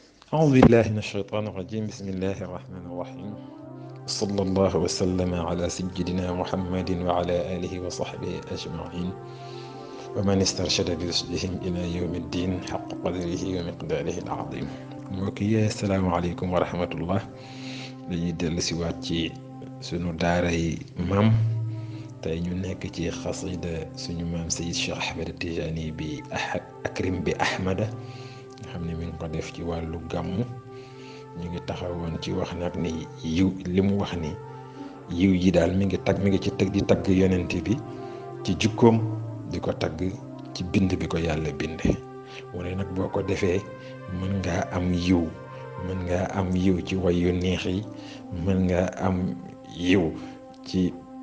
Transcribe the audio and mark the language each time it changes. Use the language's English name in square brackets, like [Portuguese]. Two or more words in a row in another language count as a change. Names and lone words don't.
[Arabic] أعوذ بالله من الشيطان الرجيم بسم الله الرحمن الرحيم صلى الله وسلم على سيدنا محمد وعلى آله وصحبه أجمعين ومن استرشد برشدهم إلى يوم الدين حق قدره ومقداره العظيم mbokki السلام عليكم ورحمة الله [Wolof] dañuy dellu si waat ci sunu daaray maam tey ñu nekk ci xasida suñu maam Sayid Cheikh Ahmed Tijani bi akrim bi Ahmada nga xam ne mi ngi ko def ci wàllu gàmmu ñu ngi taxawoon ci wax nag ni yiw li mu wax ni yiw yi daal mi ngi ci teg di tagg yonent bi ci jukkoom di ko tagg ci bind bi ko yàlla binde mu ne nag boo ko defee mën ngaa am yiw ci way yu neex yi mën ngaa am yiw ci